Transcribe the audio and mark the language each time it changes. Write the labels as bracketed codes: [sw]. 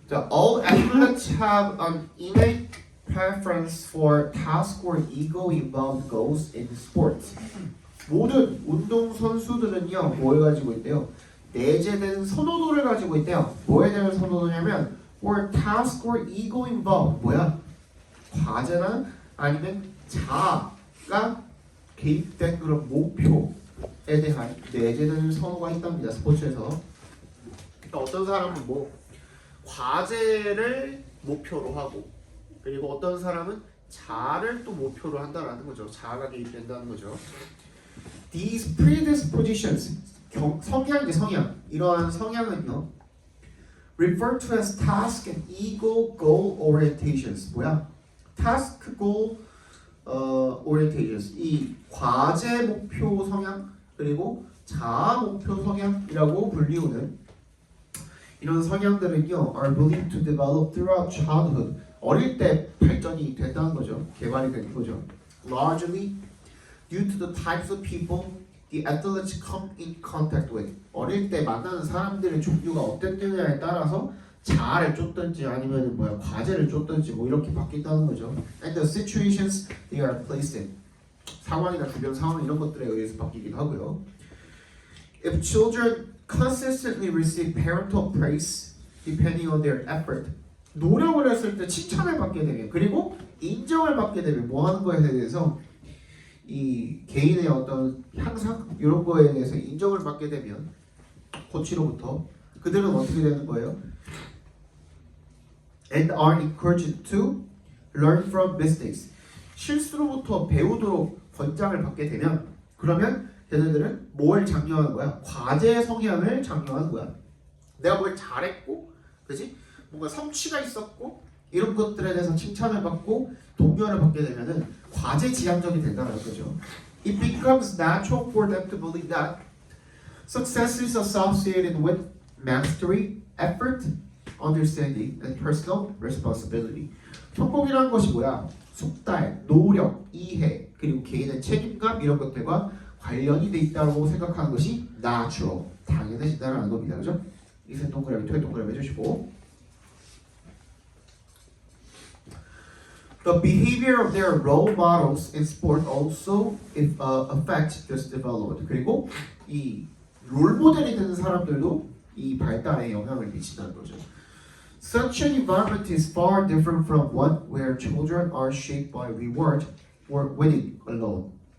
[en] All athletes have an innate preference for task or ego-involved goals in sports. [ko] 모든 운동 선수들은요, 뭘 가지고 있대요? 내재된 선호도를 가지고 있대요. 뭐에 대한 선호도냐면, [en] for task or ego-involved, [ko] 뭐야? 과제나 아니면 자아가 개입된 그런 목표에 대한 내재된 선호가 있답니다. 스포츠에서. 그러니까 어떤 사람은 뭐 과제를 목표로 하고, 그리고 어떤 사람은 자아를 또 목표로 한다라는 거죠. 자아가 개입된다는 거죠. [en] These predispositions, [ko] 성향, 이러한 성향은요, [en] refer to as task and ego goal orientations. [ko] 뭐야? [en] task goal orientations. [ko] 이 과제 목표 성향 그리고 자아 목표 성향이라고 불리우는 이런 성향들은요, [en] are believed to develop throughout childhood. [ko] 어릴 때 발전이 된다는 거죠. 개발이 되는 거죠. [en] Largely due to the types of people the athletes come in contact with. [ko] 어릴 때 만나는 사람들의 종류가 어땠느냐에 따라서 자아를 쫓든지 아니면 뭐야 과제를 쫓든지 뭐 이렇게 바뀐다는 거죠. [en] And the situations they are placed in. [ko] 상황이나 주변 상황 이런 것들에 의해서 바뀌기도 하고요. [en] If children consistently receive parental praise depending on their effort. [ko] 노력을 했을 때 칭찬을 받게 되면 그리고 인정을 받게 되면 뭐 하는 거에 대해서 이 개인의 어떤 향상 이런 거에 대해서 인정을 받게 되면 코치로부터 그들은 어떻게 되는 거예요? [en] And are encouraged to learn from mistakes. [ko] 실수로부터 배우도록 권장을 받게 되면 그러면 걔네들은 뭘 장려하는 거야? 과제 성향을 장려하는 거야. 내가 뭘 잘했고, 그지? 뭔가 성취가 있었고 이런 것들에 대해서 칭찬을 받고 동료를 받게 되면은 과제 지향적이 된다는 거죠. [en] It becomes natural for them to believe that success is associated with mastery, effort, understanding, and personal responsibility. [ko] 성공이라는 것이 뭐야? 숙달, 노력, 이해, 그리고 개인의 책임감 이런 것들과 관련이 돼 있다고 생각하는 것이 natural, 당연해진다는 겁니다. 그죠? 이세 동그라미, 토에 동그라미 해주시고 [en] The behavior of their role models in sport also affect this development. [ko] 그리고 이 롤모델이 되는 사람들도 이 발달에 영향을 미친다는 거죠. [en] Such an environment is far different from one where children are shaped by reward or winning alone.